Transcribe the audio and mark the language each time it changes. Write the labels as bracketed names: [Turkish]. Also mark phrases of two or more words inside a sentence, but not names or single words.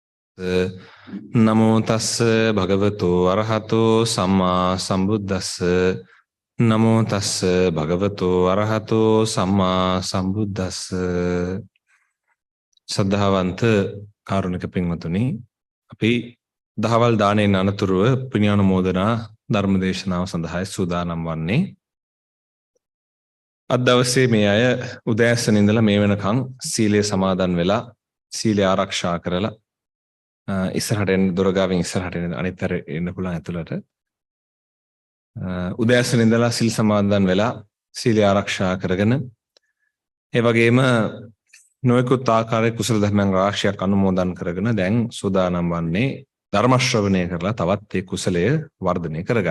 [Pali] නමෝ තස්ස භගවතු අරහතෝ සම්මා සම්බුද්දස්ස නමෝ තස්ස භගවතු අරහතෝ සම්මා සම්බුද්දස්ස [Sinhala] සද්ධාවන්ත කාරුණික පින්වතුනි අපි දහවල් දාණයෙන් අනතුරුව පුණ්‍යානුමෝදනා ධර්ම දේශනාව සඳහා සූදානම් වන්නේ අද දවසේ මේ අය උදෑසන ඉඳලා මේ වෙනකන් සීලය සමාදන් වෙලා සීලය ආරක්ෂා කරලා ඉස්සරහට එන්න දොරගාවෙන් ඉස්සරහට එන්න අනිත් අතට එන්න පුළුවන් ඇතුළට උදෑසන ඉඳලා සීල් සමාදන් වෙලා සීලය ආරක්ෂා කරගෙන ඒ වගේම නොයෙකුත් ආකාරයේ කුසල ධර්මයන් රාශියක් අනුමෝදන් කරගෙන දැන් සූදානම් වන්නේ ධර්ම ශ්‍රවණය කරලා තවත් ඒ කුසලය වර්ධනය කරගන්න.